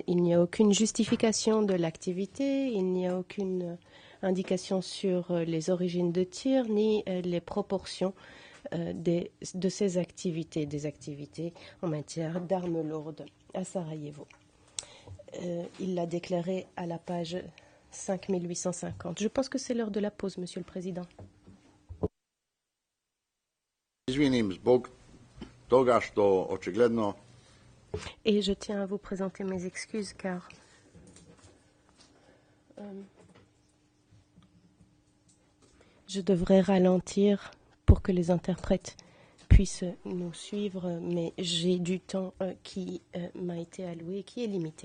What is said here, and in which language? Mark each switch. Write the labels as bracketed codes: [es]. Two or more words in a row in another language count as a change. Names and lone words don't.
[fr] Mais il n'y a aucune justification de l'activité, il n'y a aucune indication sur les origines de tir ni les proportions de ces activités, des activités en matière d'armes lourdes à Sarajevo. Il l'a déclaré à la page 5850. Je pense que c'est l'heure de la pause, Monsieur le Président. [sr] Izvinim zbog toga što očigledno [fr] Et je tiens à vous présenter mes excuses car je devrais ralentir pour que les interprètes puissent nous suivre, mais j'ai du temps qui m'a été alloué, qui est limité.